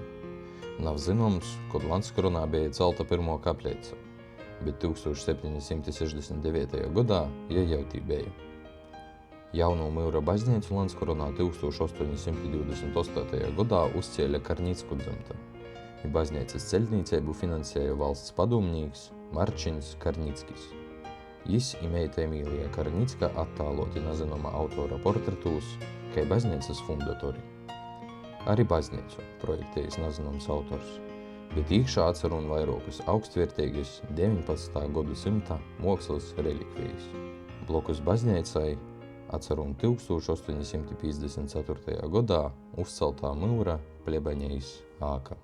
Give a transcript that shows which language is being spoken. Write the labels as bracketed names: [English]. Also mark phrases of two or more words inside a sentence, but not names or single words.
[Latgalian] Nav zinoms, kad Lanskoronā bija celta pirmo kapleica, bet 1769. gadā jau tī bija. Jauno Myura baznīcu Lanskoronā 1828. gadā uzcēla Karnicku dzimta, i baznīcas ceļnīceibu finansēja valsts padomnīks Marčins Karnickis. Jis i meita Emīlija Karnicka attāloti nezinoma autora portretūs, kai baznīcas fundatori. Arī baznīcu projektējis nezinoms autors, bet īkšā atcerun vairākus augstvērtīgas 19. gadsimta mākslas relikvijas. Blokus baznīcai atcerun 1854. gadā uzceltā Myura plebaņejas āka.